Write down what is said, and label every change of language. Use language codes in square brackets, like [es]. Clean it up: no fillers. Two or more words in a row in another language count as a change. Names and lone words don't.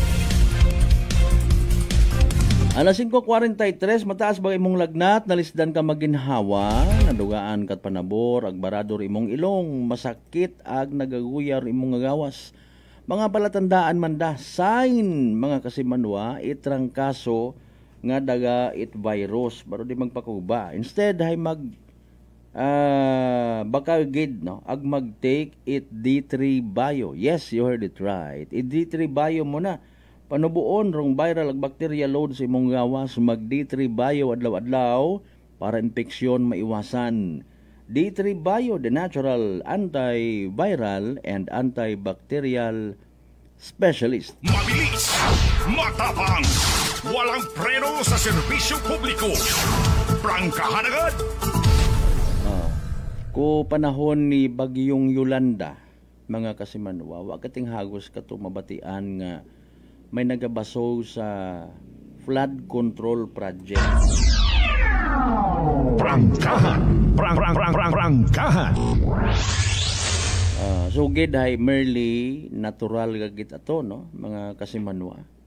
[akl] Alas 5:43, mataas ba imong lagnat, nalisdan ka maginhawa, nadugaan kat panabor, agbarador imong ilong, masakit ag nagaguyar imong gawas. Mga palatandaan man da, sign mga kasimanwa, itrangkaso nga daga it virus, baro di magpakuba. Instead, hay baka gid no ag mag-take it D3 Bio. [en] Yes, you heard it right. [akl] It D3 Bio mo na. Panubuon rong viral ag bacteria load sa imong gawas, mag D3 Bio adlaw-adlaw para infeksyon maiwasan. D3 Bio, [en] the natural antiviral and antibacterial specialist. [tl] Mabilis, matapang, walang preno sa serbisyo publiko. Prangkahan agad. [akl] Ko panahon ni Bagyong Yolanda, mga kasimanwa, wa kating hagos kato mabatian nga may nagabaso sa flood control project. Prangkahan. Prangkahan. Sugid hay merely natural gagit ato no, mga kasimanwa.